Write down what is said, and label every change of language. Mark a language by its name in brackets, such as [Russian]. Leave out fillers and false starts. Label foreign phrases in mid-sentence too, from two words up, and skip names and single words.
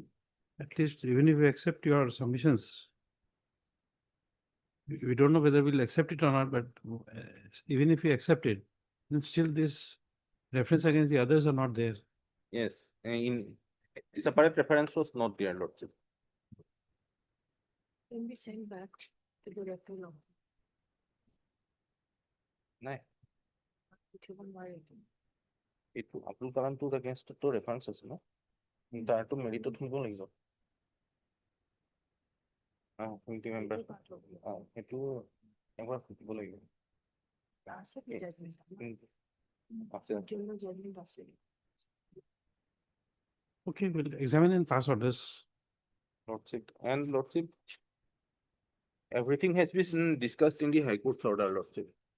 [English] at least even if we accept your submissions, we don't know whether we'll accept it or not, but even if we accept it, then still this reference against the others are not there. Yes, in separate reference was not there, Lordship. Can be sent back to the referral office. [Assamese] নাই [English] Which [Assamese] এইটো আব্দুল কালামটোৰ [English] against to reference [Assamese] আছে ন তাৰটো মেৰিটত শুনিব লাগিব কমিটি মেম্বাৰ সেইটো একবাৰ সুধিব লাগিব আছে [English] Okay, we'll examine and pass orders. Lordship, and Lordship, everything has been discussed in the High Court's order, Lordship.